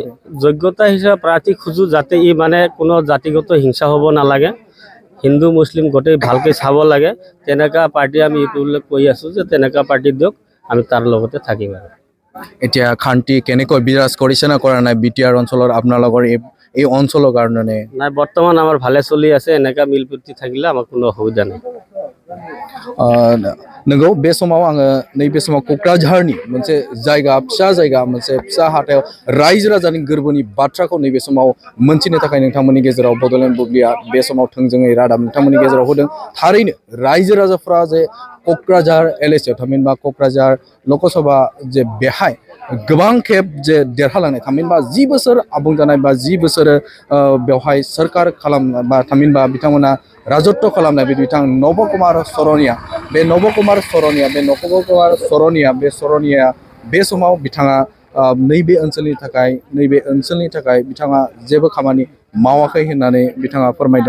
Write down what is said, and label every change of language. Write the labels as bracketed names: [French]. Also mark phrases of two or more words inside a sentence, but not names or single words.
[Assamese] যোগ্যতা হিচাপে প্ৰাৰ্থী খোজো যাতে ই মানে কোনো জাতিগত হিংসা হ'ব নালাগে, হিন্দু মুছলিম গোটেই ভালকৈ চাব লাগে। তেনেকুৱা পাৰ্টি আমি এইটো উল্লেখ কৰি আছোঁ যে তেনেকুৱা পাৰ্টি দিয়ক, আমি তাৰ লগতে থাকিম। আৰু এতিয়া শান্তি কেনেকৈ বিৰাজ কৰিছে না কৰা নাই BTR অঞ্চলৰ আপোনালোকৰ এই অঞ্চলৰ কাৰণে? নাই, বৰ্তমান আমাৰ ভালে চলি আছে, এনেকুৱা মিল প্ৰীতি থাকিলে আমাৰ কোনো অসুবিধা নাই। [Bodo] नंगौ बे समाव आङो नैबे समाव क'क्राझारनि मोनसे जायगा फिसा जायगा मोनसे फिसा हाथायाव रायजो राजानि गोरबोनि बाथ्राखौ नैबे समाव मोनथिनो थाखाय नोंथांमोननि गेजेराव बड'लेण्ड बुब्लिया बे समाव थोंजोङै रादाब नोंथांमोननि गेजेराव होदों। थारैनो रायजो राजाफ्रा जे क'क्राझार LAC थामहिनबा क'क्राझार लकसभा जे बेहाय गोबां खेब जे देरहालांनाय थामहिनबा 10 बोसोर आबुं जानाय बा 10 बोसोर बेवहाय सरकार खालाम बा थामहिनबा बिथांमोना राजत्व खालामनाय बिथां नब कुमार सरनिया बे सरनिया बे समाव बिथाङा नैबे ओनसोलनि थाखाय बिथाङा जेबो खामानि मावाखै होननानै बिथाङा फोरमायदों।